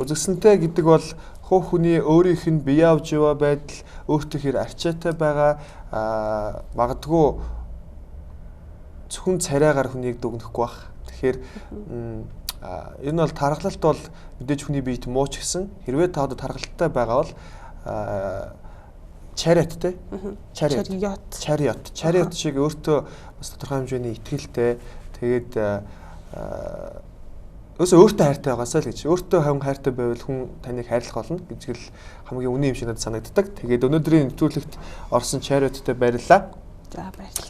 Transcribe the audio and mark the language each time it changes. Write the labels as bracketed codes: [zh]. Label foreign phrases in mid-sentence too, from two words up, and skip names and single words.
[mn] Үзэсгэлэнтэй гэдэг бол хувь хүний өөрийнх нь бие авж яваа байдал өөртөө хэр арчаатай байгаа магадгүй зөвхөн царайгаар хүнийг дүгнэхгүй байх. Тэгэхээр энэ бол тархалт бол мэдээж хүний биед мууч гэсэн. Хэрвээ та одоо тархалттай байгаа бол Chariot те. Chariot шиг өөртөө бас тодорхой хэмжээний итгэлтэй. Тэгээд өөртөө хайртай байгаасаа л гэж. Өөртөө хайртай байвал хүн таныг хайрлах болно гэж л хамгийн үнэн юм шиг надад санагддаг. Тэгээд өнөөдрийн нэвтрүүлэгт орсон Chariot-тэй баярлалаа. За баярлалаа.